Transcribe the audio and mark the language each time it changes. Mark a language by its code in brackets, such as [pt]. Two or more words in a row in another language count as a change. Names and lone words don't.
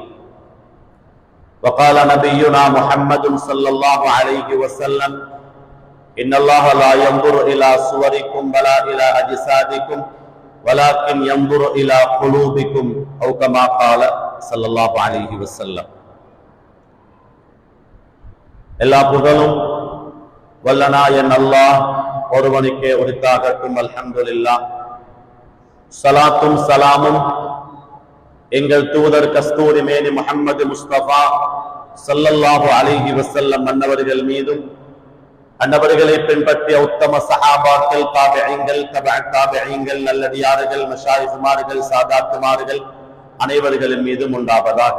[ar] وقال نبينا محمد صلى الله عليه وسلم: إن الله لا ينظر إلى صوركم ولا إلى أجسادكم ولكن ينظر إلى قلوبكم، أو كما قال صلى الله عليه وسلم. [ta] எல்லா புகழும் வல்லநாயன் அல்லாஹ் ஒருவனுக்கே உரித்தாகட்டும். அல்ஹம்துலில்லாஹ். ஸலாத்தும் சலாமும் எங்கள் தூதர் கஸ்தூரி மேனி முஹம்மது முஸ்தபா [ar] صلى الله عليه وسلم [ta] அன்னவர்கள் மீதும், அன்னவர்களை பின்பற்றிய உத்தம சஹாபாக்கள், தாபிஈன்கள், தபஅ தாபிஈன்கள், நல்லடியார்கள், மஷாயிஹ்மார்கள், சாதாத்துமார்கள் அனைவர்களின் மீதும் உண்டாவதாக.